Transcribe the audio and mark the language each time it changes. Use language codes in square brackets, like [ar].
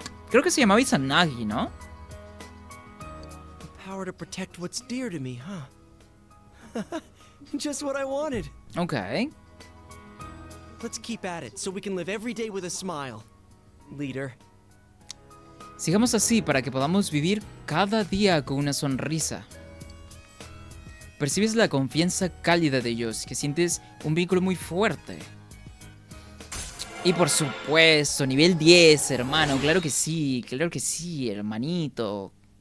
[es] Creo que se llamaba Izanagi, ¿no? [en] The power to protect what's dear to me, huh? Just what I wanted. Okay. Let's keep at it so we can live every day with a smile, leader. [es] Sigamos así para que podamos vivir cada día con una sonrisa. Percibes la confianza cálida de ellos, que sientes un vínculo muy fuerte. Y por supuesto, nivel 10, hermano. Claro que sí, hermanito.